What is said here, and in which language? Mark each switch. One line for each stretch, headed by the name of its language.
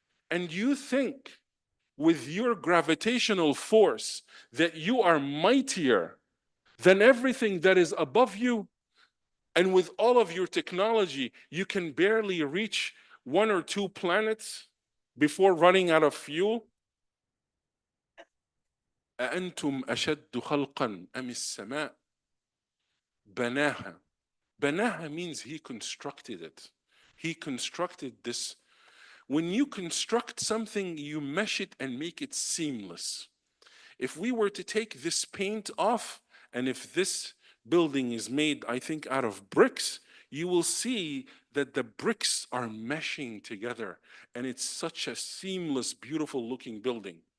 English: And you think with your gravitational force that you are mightier than everything that is above you. And with all of your technology, you can barely reach 1 or 2 planets before running out of fuel.
Arabic: أأنتم أشد خلقا أم السماء بناها.
English: Banaha means he constructed it. He constructed this. When you construct something, you mesh it and make it seamless. If we were to take this paint off, and if this building is made, I think, out of bricks, you will see that the bricks are meshing together, and it's such a seamless, beautiful looking building.